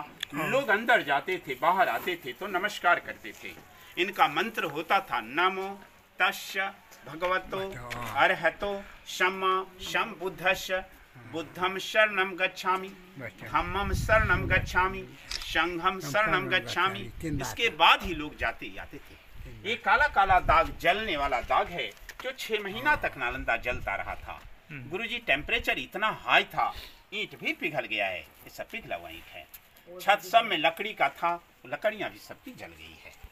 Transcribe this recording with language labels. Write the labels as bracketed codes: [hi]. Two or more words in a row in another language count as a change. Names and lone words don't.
[hi] लोग अंदर जाते थे, बाहर आते थे तो नमस्कार करते थे। इनका मंत्र होता था [pi] नमो तस्य भगवतो अरहतो सम्मा सम्बुद्धस्य बुद्धम शरणम गच्छामि धम्मम शरणम गच्छामि संघम शरणम गच्छामि। [hi] इसके बाद ही लोग जाते थे। ये काला काला दाग जलने वाला दाग है जो 6 महीना तक नालंदा जलता रहा था। गुरुजी टेम्परेचर इतना हाई था, ईंट भी पिघल गया है। ये सब पिघला हुआ ईंट है। छत सब में लकड़ी का था, लकड़ियां भी सबकी जल गई है।